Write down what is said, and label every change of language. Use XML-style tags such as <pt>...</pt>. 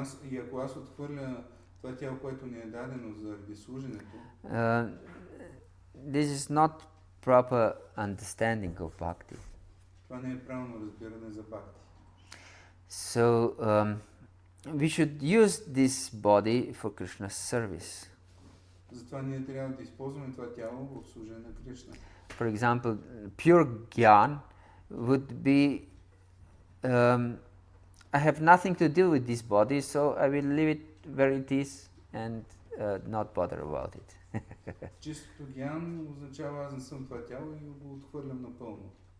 <bg>и ако аз отхвърля това тяло, което ни е дадено заради служенето,</bg> <en>this is not proper understanding of bhakti.</en> <bg>Това не е правилно разбиране за бхакти.</bg> <en>So we should use this body for Krishna's service.</en> <bg>Затова ние трябва да използваме това тяло в служение на Кришна.</bg> <en>For example, pure gyan would be I have nothing to do with this body, so I will leave it where it is and not bother about it.</en> <bg>Чистото гьян означава аз не съм това тяло и го отхвърлям напълно.</bg>